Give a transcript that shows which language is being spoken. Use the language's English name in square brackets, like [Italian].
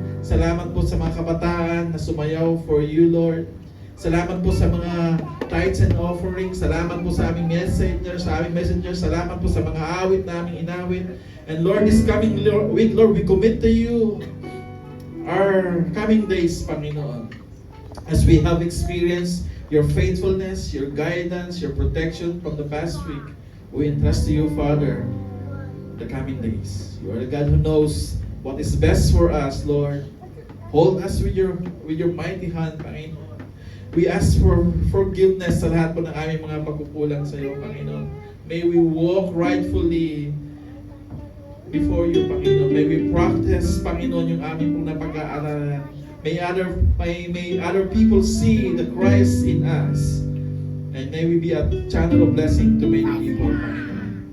[Filipino] Salamat po sa mga kabataan na sumayaw for you, Lord. Salamat po sa mga tithes and offerings. Salamat po sa aming messengers, Salamat po sa mga awit na aming inawit. [English] And Lord, this coming week, Lord, we commit to you our coming days, Panginoon. As we have experienced your faithfulness, your guidance, your protection from the past week, we entrust to you, Father, the coming days. You are the God who knows what is best for us, Lord. Hold us with your mighty hand, Panginoon. We ask for forgiveness [Filipino] sa lahat po ng aming mga pagkukulang sa iyo, [English] Panginoon. May we walk rightfully before you, Panginoon. May we practice, [Filipino] Panginoon, yung aming pong napag-aaralan. [English] May other people see the Christ in us. And may we be a channel of blessing to many people, Panginoon.